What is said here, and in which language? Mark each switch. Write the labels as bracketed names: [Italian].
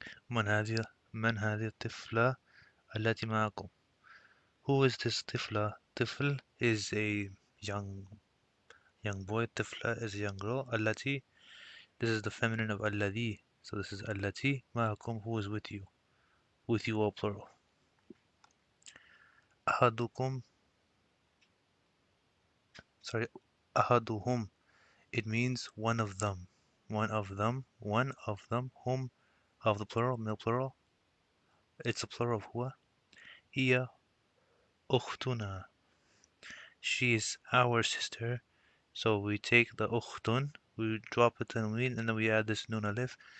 [Arabic] من هذه من هذه الطفلة التي معكم? [English] Who is this طفلة? طفل is a young boy. طفلة is a young girl. التي, this is the feminine of الذي. So this is التي معكم, who is with you. With you all plural. أحدكم, sorry, أحدهم. It means one of them. One of them. One of them. Whom of the plural, male plural. It's a plural of هو. [Arabic] هي أختنا. [English] She is our sister. So we take the أختن, we drop it tanween, and then we add this nun alif.